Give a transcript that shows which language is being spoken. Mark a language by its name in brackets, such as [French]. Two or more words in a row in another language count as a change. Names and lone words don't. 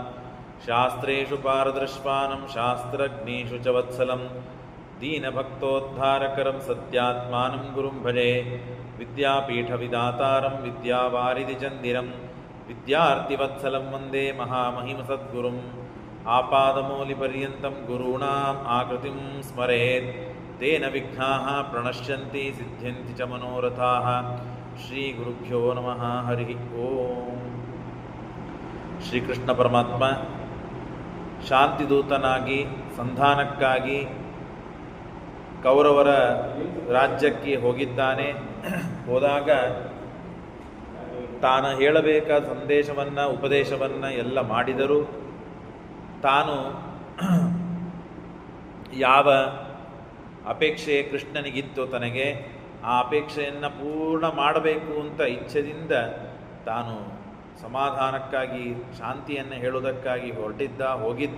[Sanskrit] ಶಾಸ್ತ್ರೇಷು ಪಾರದೃಶ್ವಾನಂ ಶಾಸ್ತ್ರಜ್ಞೇಷು ಚ ವತ್ಸಲಂ ದೀನಭಕ್ತೋದ್ಧಾರಕರಂ ಸತ್ಯಾತ್ಮಾನಂ ಗುರುಂ ಭಜೆ. ವಿದ್ಯಾಪೀಠವಿದಾತಾರಂ ವಿದ್ಯಾವಾರಿಧಿಚಂದಿರಂ ವಿದ್ಯಾರ್ಥಿವತ್ಸಲಂ ವಂದೇ ಮಹಾಮಹಿಮಸದ್ಗುರುಂ. ಆಪಾದಮೌಲಿಪರ್ಯಂతం ಗುರುಣಾಂ ಆಕೃತಿಂ ಸ್ಮರೇತ್ ತೇನ ವಿಘ್ನಾಃ ಪ್ರಣಶ್ಯಂತಿ ಸಿದ್ಧ್ಯಂತಿ ಚ ಮನೋರಥಾಃ. ಶ್ರೀ ಗುರುಭ್ಯೋ ನಮಃ. ಹರಿ ಓಂ. [Kannada] ಶ್ರೀಕೃಷ್ಣ ಪರಮಾತ್ಮ ಶಾಂತಿದೂತನಾಗಿ ಸಂಧಾನಕ್ಕಾಗಿ ಕೌರವರ ರಾಜ್ಯಕ್ಕೆ ಹೋಗಿದ್ದಾನೆ. ಹೋದಾಗ ತಾನು ಹೇಳಬೇಕಾದ ಸಂದೇಶವನ್ನು ಉಪದೇಶವನ್ನು ಎಲ್ಲ ಮಾಡಿದರೂ ತಾನು ಯಾವ ಅಪೇಕ್ಷೆ ಕೃಷ್ಣನಿಗಿತ್ತು ತನಗೆ ಆ ಅಪೇಕ್ಷೆಯನ್ನು ಪೂರ್ಣ ಮಾಡಬೇಕು ಅಂತ ಇಚ್ಛೆಯಿಂದ ತಾನು ಸಮಾಧಾನಕ್ಕಾಗಿ ಶಾಂತಿಯನ್ನು ಹೇಳುವುದಕ್ಕಾಗಿ ಹೋಗಿದ್ದ.